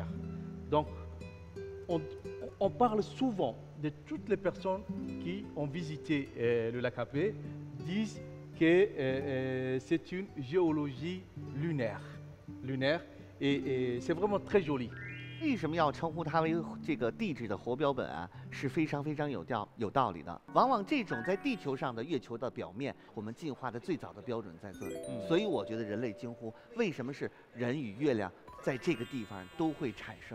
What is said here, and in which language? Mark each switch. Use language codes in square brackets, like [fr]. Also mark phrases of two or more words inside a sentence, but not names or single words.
[fr] Donc, on parle souvent de toutes les personnes qui ont visité le lac Abbé, disent que c'est une géologie lunaire. lunaire et c'est vraiment très joli。 [zh] 为什么要称呼它为这个地质的活标本啊？是非常有道理的。往往这种在地球上的月球的表面，我们进化的最早的标准在这里。所以我觉得人类惊呼，为什么是人与月亮在这个地方都会产生？